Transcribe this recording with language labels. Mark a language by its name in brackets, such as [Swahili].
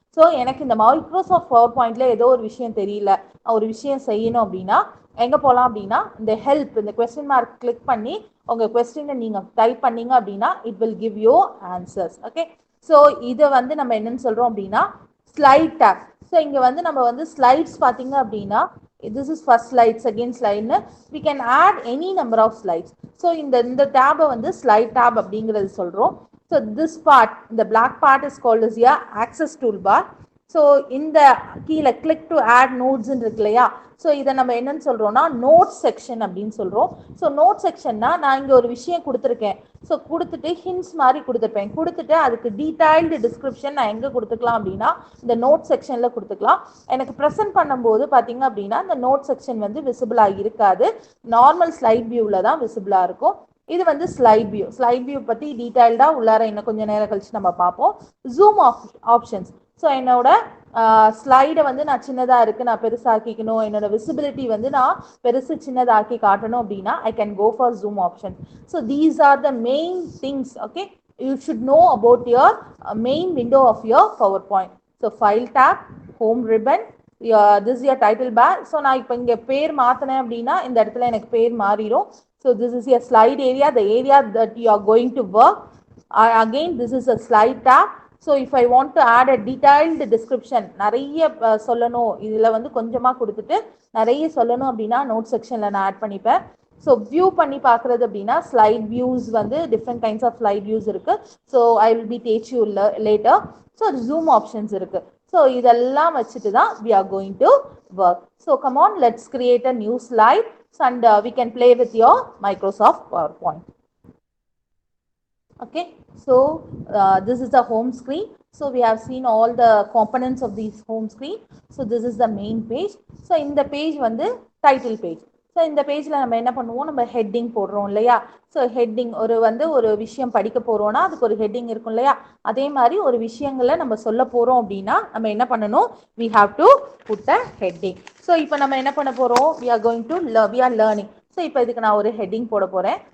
[Tamil] So எனக்கு இந்த Microsoft power பாயிண்ட்ல ஏதோ ஒரு விஷயம் தெரியல, ஒரு விஷயம் செய்யணும் அப்படின்னா எங்கே போகலாம் அப்படின்னா இந்த ஹெல்ப், இந்த கொஸ்டின் மார்க் கிளிக் பண்ணி உங்கள் கொஸ்டினை நீங்கள் டைப் பண்ணீங்க அப்படின்னா [English] It will give you answers. [Tamil] Okay, so இதை வந்து நம்ம என்னன்னு சொல்கிறோம் அப்படின்னா ஸ்லைட் டேப். ஸோ இங்கே வந்து நம்ம வந்து ஸ்லைட்ஸ் பார்த்தீங்க அப்படின்னா [English] this is first slide, second slide, we can add any number of slides. [Tamil] So இந்த tab வந்து slide tab அப்படிங்கிறது சொல்றோம். [English] So this part, the black part is called as your access toolbar. [Tamil] So இந்த கீழே click to add நோட்ஸ்ன்னு இருக்கு இல்லையா, so இதை நம்ம என்னன்னு சொல்றோம்னா நோட் செக்ஷன் அப்படின்னு சொல்றோம். ஸோ நோட் செக்ஷன்னா நான் இங்கே ஒரு விஷயம் கொடுத்துருக்கேன், ஸோ கொடுத்துட்டு ஹிண்ட்ஸ் மாதிரி கொடுத்துருப்பேன், கொடுத்துட்டு அதுக்கு டீடைல்டு டிஸ்கிரிப்ஷன் நான் எங்கே கொடுத்துக்கலாம் அப்படின்னா இந்த நோட் செக்ஷனில் கொடுத்துக்கலாம். எனக்கு ப்ரெசென்ட் பண்ணும்போது பார்த்தீங்க அப்படின்னா இந்த நோட் செக்ஷன் வந்து விசிபிளாக இருக்காது, நார்மல் ஸ்லைட் வியூவில் தான் விசிபிளாக இருக்கும். இது வந்து ஸ்லைட் வியூ. ஸ்லைட் வியூ பற்றி டீடைல்டாக உள்ளார இன்னும் கொஞ்சம் நேரம் கழிச்சு நம்ம பார்ப்போம். Zoom options. ஸோ என்னோட ஸ்லைடை வந்து நான் சின்னதாக இருக்குது, நான் பெருசாக்கிக்கணும், என்னோட விசிபிலிட்டி வந்து நான் பெருசு சின்னதாக்கி காட்டணும் அப்படின்னா [English] I can go for zoom option. So these are the main things. Okay, you should know about your main window of your PowerPoint. So file tab, home ribbon, this is your title bar. [Tamil] So நான் இப்போ இங்கே பேர் மாற்றினேன் அப்படின்னா இந்த இடத்துல எனக்கு பேர் மாறிடும். [English] So this is your slide area, the area that you are going to work. Again, this is a slide tab. So if I want to add a detailed description, [Tamil] நிறைய சொல்லணும், இதில் வந்து கொஞ்சமாக கொடுத்துட்டு நிறைய சொல்லணும் அப்படின்னா நோட் செக்ஷனில் நான் ஆட் பண்ணிப்பேன். ஸோ வியூ பண்ணி பார்க்குறது அப்படின்னா ஸ்லைட் வியூஸ் வந்து different kinds of slide views இருக்குது. [English] So I will be teach you later. So zoom options இருக்குது. [Tamil] ஸோ இதெல்லாம் வச்சுட்டு தான் [English] we are going to work. So come on, let's create a new slide and we can play with your Microsoft PowerPoint. Okay, so this is the home screen. So we have seen all the components of this home screen. So this is the main page. So in the page வந்து title page. [Tamil] So இந்த பேஜில் நம்ம என்ன பண்ணுவோம், நம்ம heading போடுறோம் இல்லையா. So heading ஒரு விஷயம் படிக்க போகிறோன்னா அதுக்கு ஒரு ஹெட்டிங் இருக்கும் இல்லையா, அதே மாதிரி ஒரு விஷயங்களை நம்ம சொல்ல போகிறோம் அப்படின்னா நம்ம என்ன பண்ணணும், [English] we have to put a heading. [Tamil] So இப்போ நம்ம என்ன பண்ண போகிறோம், [English] we are learning. [Tamil] ஸோ இப்போ இதுக்கு நான் ஒரு ஹெட்டிங் போட போகிறேன்.